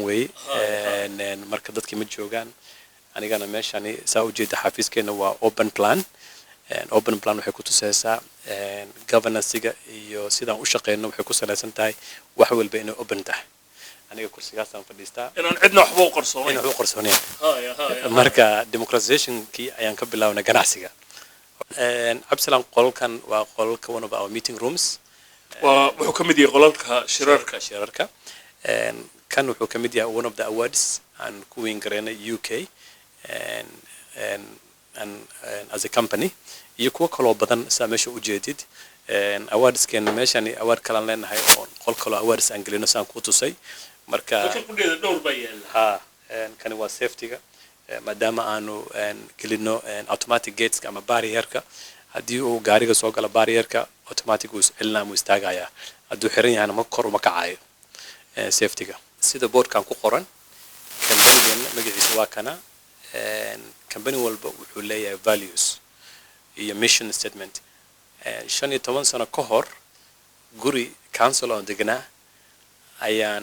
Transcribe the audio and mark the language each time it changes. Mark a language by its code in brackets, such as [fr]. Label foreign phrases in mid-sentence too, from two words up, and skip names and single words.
[so] way marka dadkii ma joogaan anigana meeshani saa u jeeda xafiiskeena waa [en] open plan [so] waxay ku tusaysaa governance-ga iyo sidaan u shaqeyno waxay ku saleysan tahay wax walba inay open tahay aniga kursigaas aan fadhiistaa inaan cidna waxba u qarsoonayn marka democratization-kii ayaan ka bilaabnay ganacsiga Absalom qolkan waa qolka [en] one of our meeting rooms [so] wuxuu ka mid yahay qolalka shirarka kan wuxuu ka mid yahay [en] one of the awards [so] aan ku weyn gareynay [en] UK and as a company [so] iyo kuwa kale oo badan saa meesha u jeedid awardskeena meeshani award kale leenahay oo qol kale awards aan gelino saan ku tusay marka kudheeda dhowr baa yaala kan waa safety-ga maadaama aanu gelino [en] automatic gates [so] ama barrier-ka haddii uu gaariga soo galo barrier-ka automatic uu celinaa mu istaagaya hadduu xiran yahay ma kor uma kacayo safety-ga sida boardkan ku qoran company-gan magaciisa waa kana company walba wuxuu leeyahay values iyo [en] mission statement [so] 15 sano ka hor guri council oo deganaa ayaan